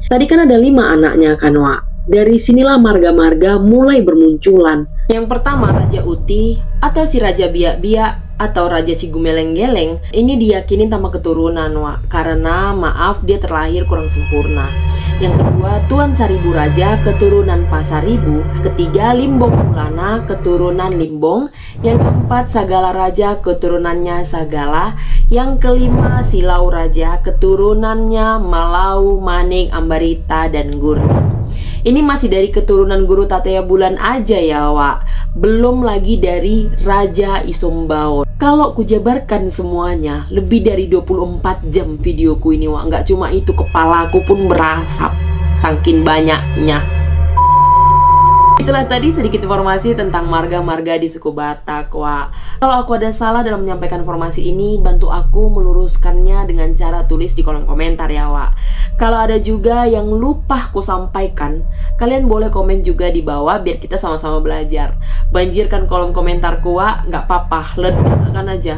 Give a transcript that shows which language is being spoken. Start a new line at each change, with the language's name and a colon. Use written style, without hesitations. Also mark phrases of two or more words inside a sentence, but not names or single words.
Indonesian: Tadi kan ada 5 anaknya kan, Wak. Dari sinilah marga-marga mulai bermunculan. Yang pertama Raja Uti atau si Raja Biak-Biak atau Raja si Gumeleng-Geleng. Ini diyakini tanpa keturunan, Wak, karena maaf dia terlahir kurang sempurna. Yang kedua Tuan Saribu Raja keturunan Pasaribu. Ketiga Limbong Mulana keturunan Limbong. Yang keempat Sagala Raja keturunannya Sagala. Yang kelima Silau Raja keturunannya Malau, Maning, Ambarita, dan Gurni. Ini masih dari keturunan guru Tatea Bulan aja ya, Wak. Belum lagi dari Raja Isombaon. Kalau kujabarkan semuanya, lebih dari 24 jam videoku ini, Wak. Nggak cuma itu, kepalaku pun berasap saking banyaknya. Itulah tadi sedikit informasi tentang marga-marga di suku Batak, Wak. Kalau aku ada salah dalam menyampaikan informasi ini, bantu aku meluruskannya dengan cara tulis di kolom komentar ya, Wak. Kalau ada juga yang lupa aku sampaikan, kalian boleh komen juga di bawah biar kita sama-sama belajar. Banjirkan kolom komentarku, Wak, nggak apa-apa, ledakan aja.